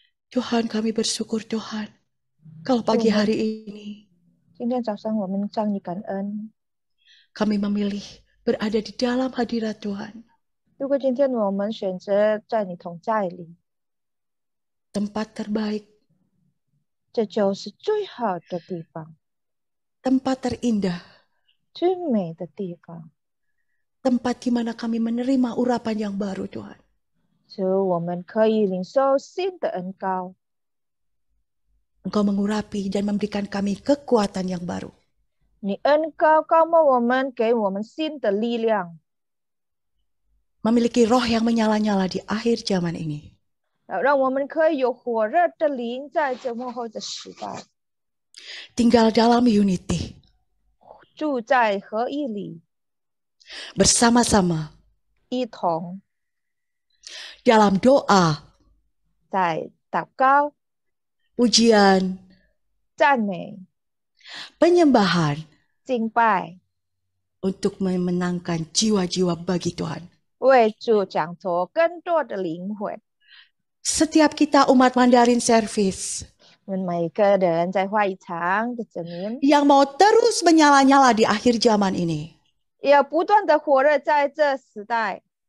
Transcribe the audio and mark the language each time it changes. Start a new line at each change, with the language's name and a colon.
Indonesian: Tuhan, kami bersyukur Tuhan, kalau pagi hari ini
Chinese: 今天早上我们向你感恩。
Indonesian: kami memilih berada di dalam hadirat Tuhan.
Chinese: 如果今天我们选择在你同在里，
Indonesian: tempat terbaik,
Chinese: 这就是最好的地方，
Indonesian: tempat terindah,
Chinese: 最美的地方，
Indonesian: tempat di mana kami menerima urapan yang baru Tuhan.
Chinese: 使我们可以领受新的恩膏。
Indonesian: Engkau mengurapi dan memberikan kami kekuatan yang baru.
Chinese: 你恩膏膏抹我们，给我们新的力量，
Indonesian: Memiliki roh yang menyala-nyala di akhir zaman ini.
Chinese: 让我们可以有火热的灵在这末后的时代，
Indonesian: Tinggal dalam
English: unity,
Chinese: 住在合一里，
Indonesian: bersama-sama,
Chinese: 一同
Indonesian: dalam doa,
Chinese: 在祷告、
Indonesian: pujian,
Chinese: 赞美、
Indonesian: penyembahan,
Chinese: 敬拜，
Indonesian: untuk memenangkan jiwa-jiwa bagi Tuhan.
Chinese: 为主讲夺更多的灵魂。
Indonesian: Setiap kita umat Mandarin Service
Chinese: 我们每个人在会场的子民，
Indonesian: yang mau terus menyala-nyala di akhir zaman ini,
Chinese: 也要不断的火热在这时代。